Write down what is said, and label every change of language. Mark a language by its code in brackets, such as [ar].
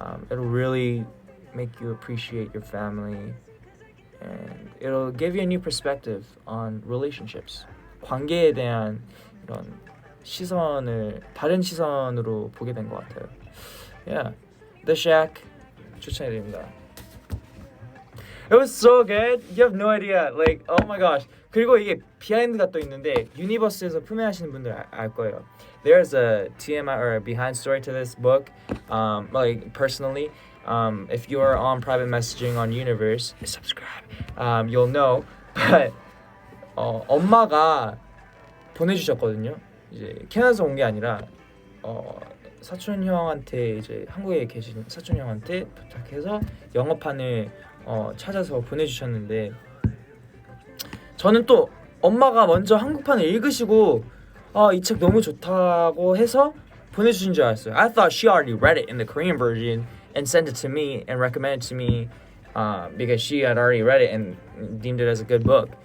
[en] It'll really make you appreciate your family, and it'll give you a new perspective on relationships. [ko] 관계에 대한 이런 시선을 다른 시선으로 보게 된 것 같아요. Yeah, The Shack 추천해드립니다. [en] It was so good. You have no idea. Like, oh my gosh. [ko] 그리고 이게 비하인드가 또 있는데 유니버스에서 품행하시는 분들 알 거예요. [en] There's a TMI or a behind story to this book. Like personally, if you are on private messaging on Universe, subscribe. You'll know. [ko] But 엄마가 보내주셨거든요. 이제 캐나다에서 온 게 아니라 사촌 형한테 이제 한국에 계신 사촌 형한테 부탁해서 영어판을 찾아서 보내주셨는데 저는 또 엄마가 먼저 한국판을 읽으시고 이 책 너무 좋다고 해서 보내주신 줄 알았어요. [en] I thought she already read it in the Korean version and sent it to me and recommended it to me because she had already read it and deemed it as a good book.